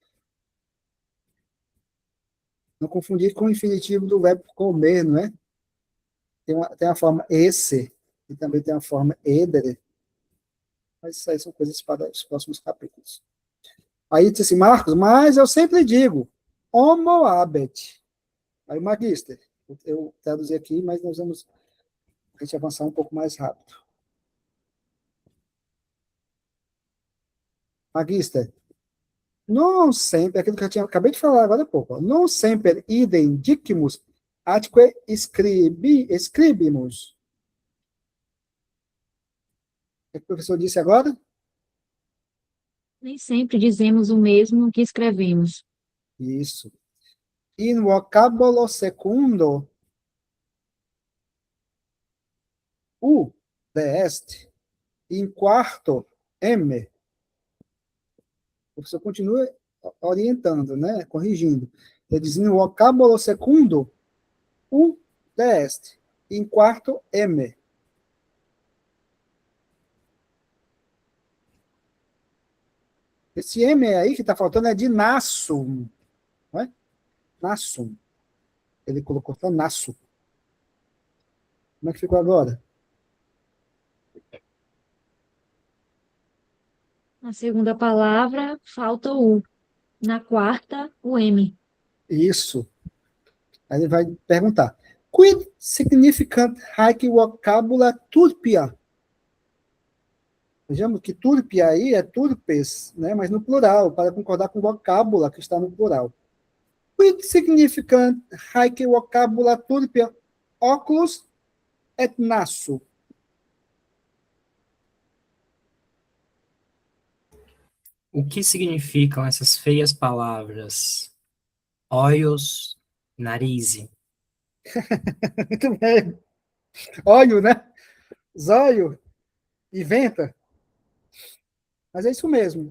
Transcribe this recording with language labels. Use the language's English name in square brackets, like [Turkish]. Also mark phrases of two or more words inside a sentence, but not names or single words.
[Portuguese] Não confundir com o infinitivo do verbo comer, não é? Tem a forma esse, e também tem a forma edere, mas isso aí são coisas para os próximos capítulos. Aí disse assim, Marcos, mas eu sempre digo, [Latin] homo habet. [Portuguese] Aí, magister, eu traduzi aqui, mas nós vamos a gente avançar um pouco mais rápido. [Latin] Magister, non sempre, [Portuguese] aquilo que eu acabei de falar agora há pouco, [Latin] non sempre idem dicimus atque scribimus. [Portuguese] O que o professor disse agora? Nem sempre dizemos o mesmo que escrevemos. Isso. [Latin] In vocabolo secundo, u est, in quarto, m. [Portuguese] O professor continua orientando, né? Corrigindo. Ele diz, [Latin] in vocabolo secundo, u est, in quarto, m. [Portuguese] Esse M aí que está faltando é de nassum, não é? Nassum. Ele colocou só nasso. Como é que ficou agora? Na segunda palavra, falta o U. Na quarta, o M. Isso. Aí ele vai perguntar. [Latin] Quid significant haec vocabula turpia? [Portuguese] Vejamos que turpia aí é turpes, né? Mas no plural, para concordar com vocábula que está no plural. [Latin] Quid significant haec vocabula turpia oculus et nasso? [Portuguese] O que significam essas feias palavras? Olhos, nariz. Muito bem. Olho, né? Zóio e venta. Mas é isso mesmo.